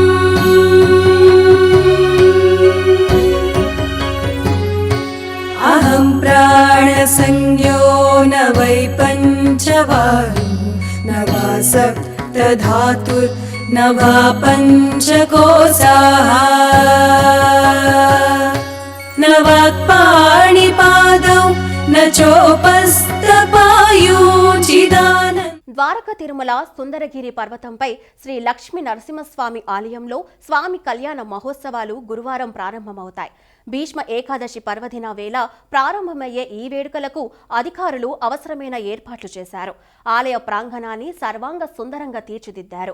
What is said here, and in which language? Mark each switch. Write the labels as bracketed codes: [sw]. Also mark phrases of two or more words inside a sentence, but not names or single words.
[sa] अहं प्राणसंज्ञो न वै पञ्चवायु न वा सप्तधातुर्न वा पञ्चकोशाः न वाक्पाणिपादौ न चोपस्तपायूचिदानन् [te] ద్వారక తిరుమల సుందరగిరి పర్వతంపై శ్రీ లక్ష్మీ నరసింహస్వామి ఆలయంలో స్వామి కళ్యాణ మహోత్సవాలు గురువారం ప్రారంభమవుతాయి. భీష్మ ఏకాదశి పర్వదిన వేళ ప్రారంభమయ్యే ఈ వేడుకలకు అధికారులు అవసరమైన ఏర్పాట్లు చేశారు. ఆలయ ప్రాంగణాన్ని సర్వాంగ సుందరంగా తీర్చిదిద్దారు.